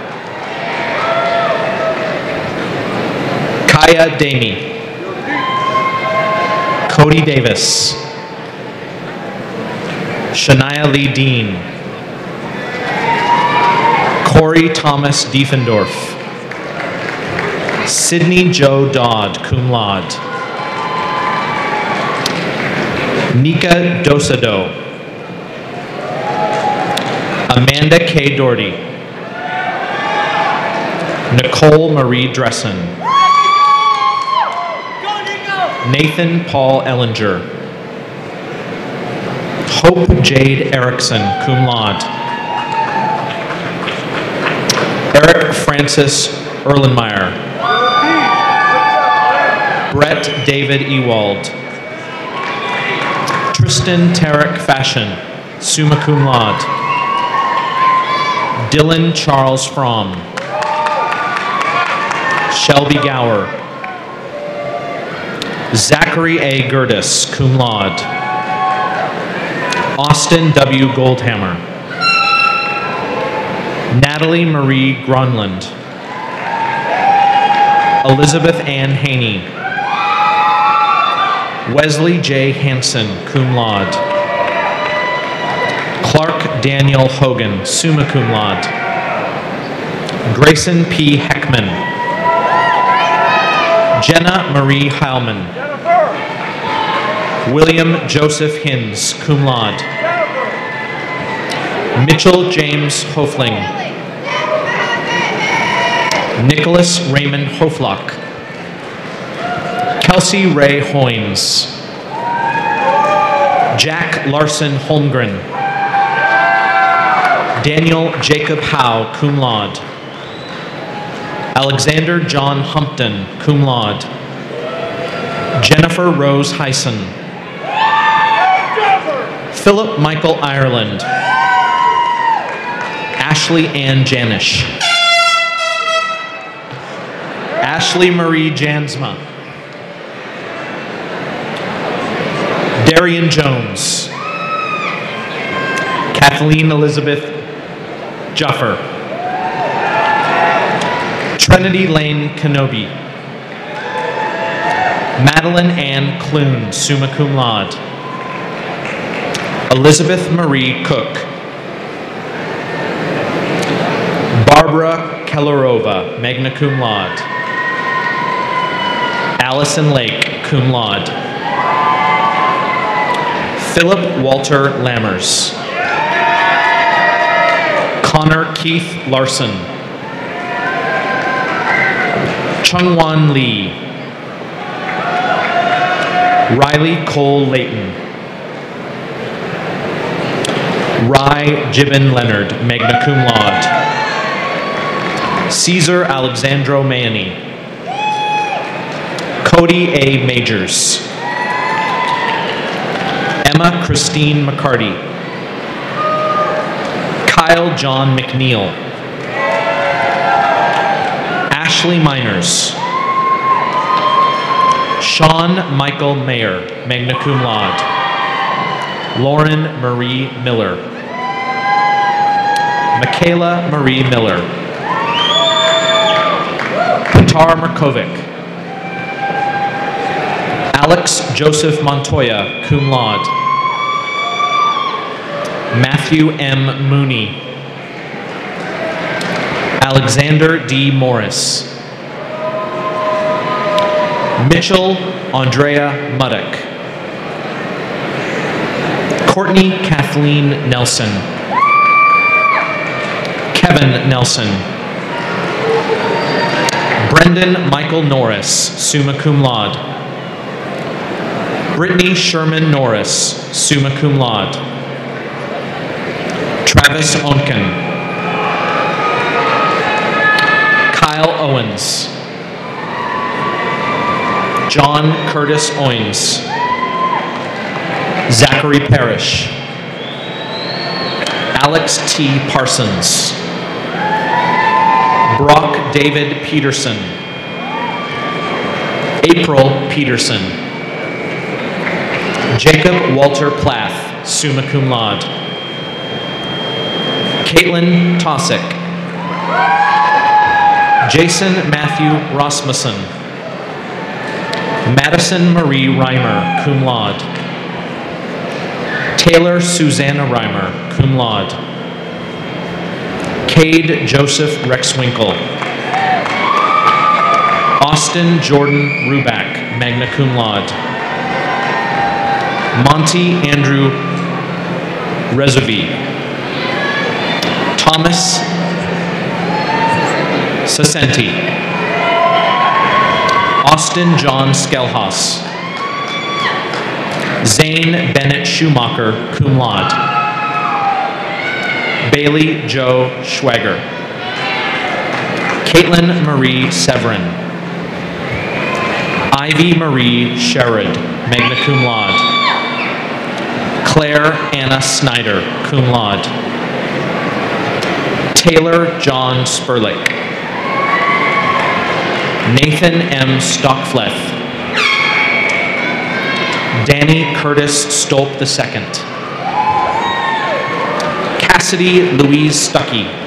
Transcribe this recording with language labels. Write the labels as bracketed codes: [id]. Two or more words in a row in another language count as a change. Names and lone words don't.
[en] Kaya Damey. Cody Davis. Shania Lee Dean. Corey Thomas Diefendorf. Sydney Joe Dodd, [la] cum laude. [en] Nika Dosado. Amanda K. Doherty. Nicole Marie Dressen. Nathan Paul Ellinger. Hope Jade Erickson, [la] cum laude. [en] Eric Francis Erlenmeyer. Brett David Ewald. Tristan Tarek Fashion, [la] summa cum laude. [en] Dylan Charles Fromm. Shelby Gower. Zachary A. Gertis, [la] cum laude. [en] Austin W. Goldhammer. Natalie Marie Grunland. Elizabeth Ann Haney. Wesley J. Hansen, [la] cum laude. [en] Clark Daniel Hogan, [la] summa cum laude. [en] Grayson P. Heckman. Jenna Marie Heilman. William Joseph Hins, [la] cum laude. [en] Mitchell James Hofling. Nicholas Raymond Hoflock. Kelsey Ray Hoynes. Jack Larson Holmgren. Daniel Jacob Howe, [la] cum laude. [en] Alexander John Humpton, [la] cum laude. [en] Jennifer Rose Heisen. Philip Michael Ireland. Ashley Ann Janish. Ashley Marie Jansma. Darian Jones. Kathleen Elizabeth Juffer. Trinity Lane Kenobi. Madeline Ann Clune, [la] summa cum laude. [en] Elizabeth Marie Cook. Barbara Kellerova, [la] magna cum laude. [en] Allison Lake, [la] cum laude. [en] Philip Walter Lammers. Connor Keith Larson. Chungwan Lee. Riley Cole Layton. Rye Gibbon Leonard, [la] magna cum laude. [en] Caesar Alexandro Manny. Cody A. Majors. Emma Christine McCarty. Kyle John McNeil. Ashley Miners. Sean Michael Mayer, [la] magna cum laude. [en] Lauren Marie Miller. Michaela Marie Miller. Qatar Markovic. Alex Joseph Montoya, [la] cum laude. [en] Matthew M. Mooney. Alexander D. Morris. Mitchell Andrea Muddock. Courtney Kathleen Nelson. Kevin Nelson. Brendan Michael Norris, [la] summa cum laude. [en] Brittany Sherman Norris, [la] summa cum laude. [en] Travis Onken. Kyle Owens. John Curtis Owens. Zachary Parrish. Alex T. Parsons. Brock David Peterson. April Peterson. Jacob Walter Plath, [la] summa cum laude. [en] Caitlin Tosick. Jason Matthew Rasmussen. Madison Marie Reimer, [la] cum laude. [en] Taylor Susanna Reimer, [la] cum laude. [en] Cade Joseph Rexwinkle. Austin Jordan Ruback, [la] magna cum laude. [en] Monty Andrew Rezavi. Thomas Sasenti. Austin John Skelhaus. Zane Bennett Schumacher, [la] cum laude. [en] Bailey Joe Schwager. Caitlin Marie Severin. Ivy Marie Sherrod, [la] magna cum laude. [en] Claire Anna Snyder, [la] cum laude. [en] Taylor John Spurlick. Nathan M. Stockfleth. Danny Curtis Stolp II. Cassidy Louise Stuckey.